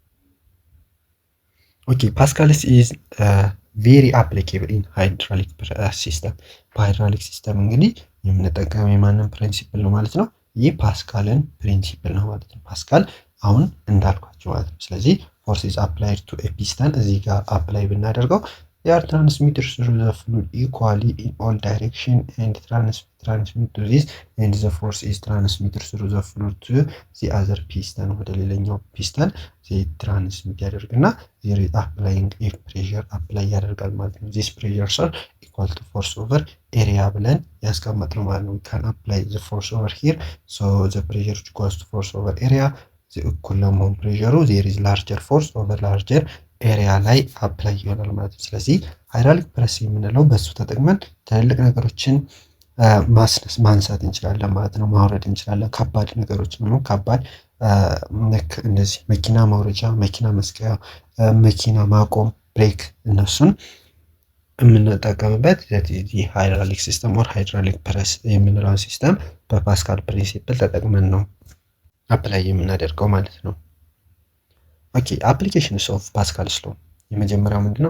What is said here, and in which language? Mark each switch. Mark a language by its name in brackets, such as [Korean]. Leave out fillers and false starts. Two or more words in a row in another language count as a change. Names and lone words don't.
[English] OK Pascal's is very applicable in hydraulic system። hydraulic system [Amharic] እንግዲህ የምንጠቀመው የማንን ፕሪንሲፕል ነው ማለት ነው? ይህ ፓስካልን ፕሪንሲፕል ነው ማለት ነው። ፓስካል አሁን እንዳልኳቸው ማለት ነው። ስለዚህ [English] force is applied to a piston [Amharic] እዚህ ጋር አፕላይ ብናደርገው [English] they are transmitted through the fluid equally in all direction and transmit to this and the force is transmitted through the fluid to the other piston ወደ [Amharic] ሌላኛው ፒስተን ትራንስሚት ያደርግና [English] there is applying a pressure apply [Amharic] ያደርጋል ማለት ነው። [English] this pressure are equal to force over area [Amharic] ብለን ያስቀመጥነው ማለት ነው። [English] we can apply the force over here so the pressure equals to force over area [Amharic] እኩል ለመሆን ፕሬሸሩ [English] there is larger force over larger [Amharic] ኤሪያ ላይ አፕላይ ይሆናል ማለት ነው። ስለዚህ ሃይድራሊክ ፕረስ የምንለው በሱ ተጠቅመን ትልልቅ ነገሮችን ማንሳት እንችላለን ማለት ነው። ማውረድ እንችላለን። ከባድ ነገሮችን ነው ከባድ እንደዚህ መኪና ማውረጃ፣ መኪና መስቀያ፣ መኪና ማቆም፣ ብሬክ እነሱን የምንጠቀምበት [English] hydraulic system or hydraulic press [Amharic] የምንለው ሲስተም በፓስካል ፕሪንሲፕል ተጠቅመን ነው አፕላይ የምናደርገው ማለት ነው። [English] OK applications of Pascal's law [Amharic] የመጀመሪያው ምንድነው?